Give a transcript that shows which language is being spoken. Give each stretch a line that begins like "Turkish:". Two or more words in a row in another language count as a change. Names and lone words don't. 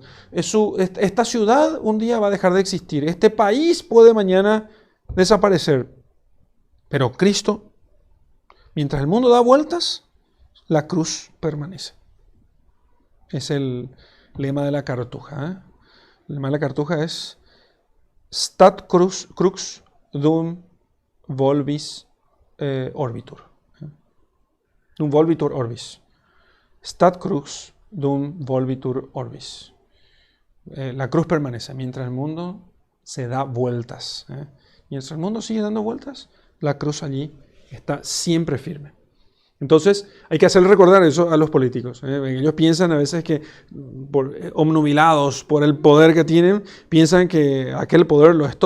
Spanish: Esta ciudad un día va a dejar de existir. Este país puede mañana desaparecer. Pero Cristo, mientras el mundo da vueltas, la cruz permanece. Es el lema de la Cartuja. El lema de la Cartuja es
Latin: Stat crux dum volvis orbitur. Dum volvitur orbis. Stat crux dum volvitur orbis.
Spanish: La cruz permanece mientras el mundo se da vueltas. Mientras el mundo sigue dando vueltas, la cruz allí está siempre firme. Entonces, hay que hacerle recordar eso a los políticos. Ellos piensan a veces que, obnubilados por el poder que tienen, piensan que aquel poder lo es todo.